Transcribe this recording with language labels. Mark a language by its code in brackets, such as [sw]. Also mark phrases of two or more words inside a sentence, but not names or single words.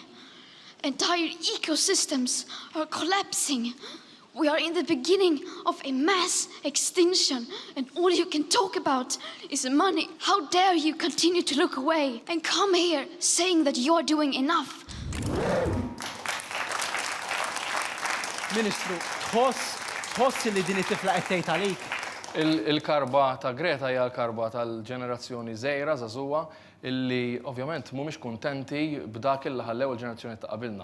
[en] Entire ecosystems are collapsing. We are in the beginning of a mass extinction, and all you can talk about is money. How dare you continue to look away and come here saying that you're doing enough? [mt] Ministru, tħoss li din it-tifla qed tgħid għalik? Il-karba ta' Greta hija l-karba tal-ġenerazzjoni żgħira żagħżugħa illi ovvjament mhumiex kuntenti b'dak il ħallew il-ġenerazzjoni ta' qabilna.